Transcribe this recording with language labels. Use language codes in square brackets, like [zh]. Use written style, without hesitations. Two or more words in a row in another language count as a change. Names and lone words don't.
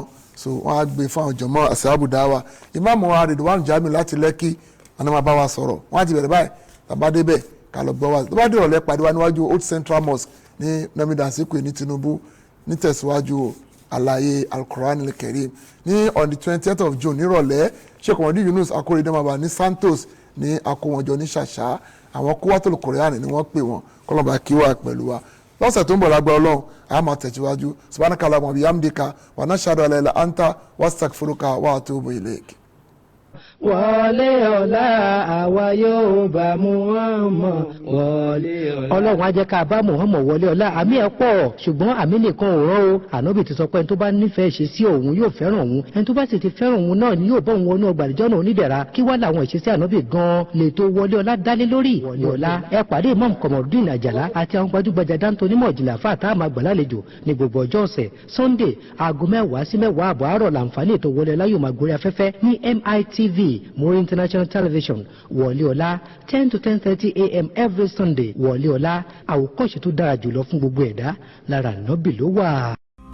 [yo] So wọ́n á gbé fún àwọn jọmọ́ Asahabu Dawa. Ìmáàmù wa Ridwan Jamiu láti Lẹ́kì wọn máa bá wa sọ̀rọ̀. Wọ́n á ti bẹ̀rẹ̀ báyìí tàbá débẹ̀ ká lọ gbọ́ wa. Tó bá dé ìrọ̀lẹ́ pàdé wa níwájú Old Central Mosque ní Namidansikwe ní Tinubu nítẹ̀síwájú àlàyé Al-Quran al-Karim ní [en] on the 20th of June [yo] nírọ̀lẹ́ Sheikh Omar Yunus Akorede máa bá ní Santos ní akówọnjọ ní Ṣàṣà. Àwọn Quwwatul Quran ni wọ́n pè wọ́n kọ́lọ́ba kí wà pẹ̀lú wa. Lọ́sẹ̀ tó ń bọ̀ lágbára Ọlọ́run a máa tẹ̀síwájú. [ar] سبحانك اللهم وبحمدك ونشهد أن لا إله إلا أنت وأستغفرك وأتوب إليك. [yo] wọlé ọlá àwa yóò bá Muhammad wọlé ọlá. ọlọ́run á jẹ́ ká bá Muhammad wọlé ọlá àmì ẹ̀ pọ̀ ṣùgbọ́n àmì nìkan ò rán o ànábì ti sọ pé ẹni tó bá nífẹ̀ẹ́ ṣe sí òun yóò fẹ́ràn òun ẹni tó bá sì ti fẹ́ràn òun náà ni yóò bọ́ òun wọnú ọgbà àdìjọ́ náà onídẹ̀ra kí wá làwọn ìṣesí ànábì gan-an lè tó wọlé ọlá dálé lórí wọlé ọlá ẹ pàdé Imam Komorudeen Àjàlá àti àwọn gbajúgbajà dáńtó onímọ̀ ìjìnlẹ̀ àfáà tá a máa gbà lálejò ní gbogbo ọjọ́ ọ̀sẹ̀ Sunday aago 10 sí 10 àbọ̀ àárọ̀ làǹfààní ètò wọlé ọlá yóò máa gorí afẹ́fẹ́ ní MITV Muri International Television wọlé ọlá 10 to 10:30 a.m. [en] every Sunday [yo] wọlé ọlá àwòkọ́ṣe tó dára jùlọ fún gbogbo ẹ̀dá lára ànábì ló wà.